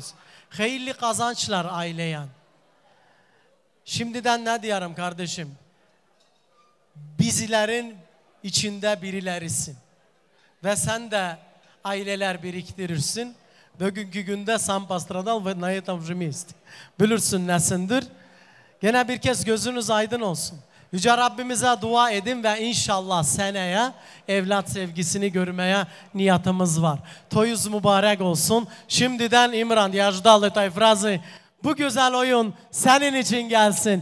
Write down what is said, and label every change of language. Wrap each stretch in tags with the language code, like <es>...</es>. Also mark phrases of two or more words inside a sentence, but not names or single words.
<tr>Hayırlı kazançlar aileye. Şimdiden ne diyorum kardeşim? Bizlerin içinde birilerisin. Ve sen de aileler biriktirirsin. Bugünkü günde</tr> <ru>сам пострадал ve na этом же месте.</ru> <tr>Bilirsin nesindir. Gene bir kez gözünüz aydın olsun. Yüce Rabbimize dua edin ve inşallah seneye evlat sevgisini görmeye niyetimiz var. Toyuz mübarek olsun. Şimdiden İmran Yajdalı Tayfrazı bu güzel oyun senin için gelsin.</tr>